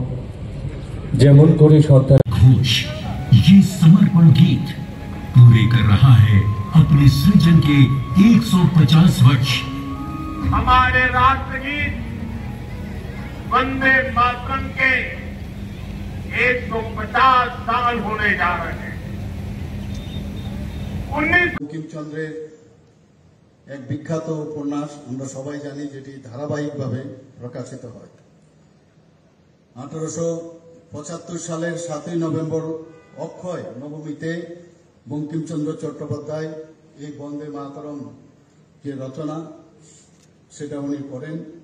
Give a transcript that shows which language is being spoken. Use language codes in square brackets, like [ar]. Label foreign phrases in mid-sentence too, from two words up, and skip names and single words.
[bn] যেমন করে সরকার [hi] घोष ये समर्पण गीत पूरे कर रहा है अपने सृजन के 150 वर्ष। हमारे राष्ट्रगीत वंदे मातरम के 150 साल होने जा रहे हैं। [bn] বঙ্কিমচন্দ্রের এক বিখ্যাত উপন্যাস আমরা সবাই জানি, যেটি ধারাবাহিকভাবে প্রকাশিত হয়। 1875 সালের 7ই নভেম্বর অক্ষয় নবমীতে বঙ্কিমচন্দ্র চট্টোপাধ্যায় এই বন্দে মাতরম যে রচনা সেটা উনি করেন।